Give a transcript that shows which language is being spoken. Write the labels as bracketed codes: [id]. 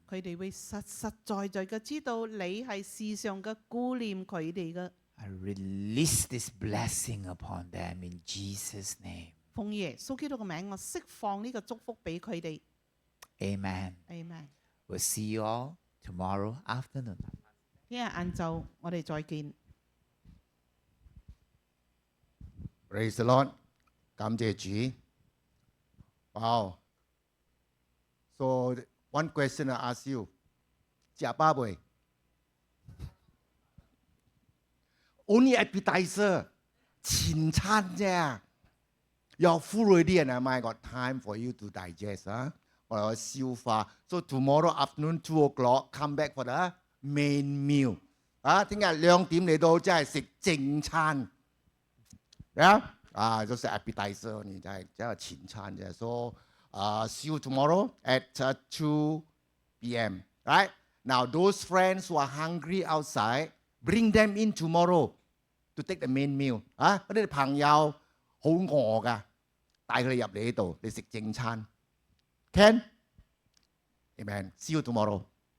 [zh] 佢哋會實實在在嘅知道你係時常嘅顧念佢哋嘅。 [en] I release this blessing upon them in Jesus' name. [zh] 奉耶穌基督嘅名，我釋放呢個祝福俾佢哋。 [en] Amen. Amen。 We'll see you all tomorrow afternoon. [zh] 聽日晏晝我哋再見。 [en] Praise the Lord， [zh] 感謝主。 [en] Wow。 So one question I ask you， [zh] 食飽未？ [en] Only appetizer， [zh] 前餐啫。 [en] You're full already and I might got time for you to digest 啊， [zh] 我哋消化。 [en] So tomorrow afternoon 2 o'clock come back for the main meal。 [zh] 啊，聽日2點嚟到，即係食正餐。都食 appetizer， 你就係即係前餐啫。 [en] So see you tomorrow at 2 p.m. Right? Now those friends who are hungry outside, bring them in tomorrow to take the main meal。 [zh] 嗰啲朋友好餓㗎，帶佢哋入嚟呢度，你食正餐。 [en] Can? Amen. See you tomorrow.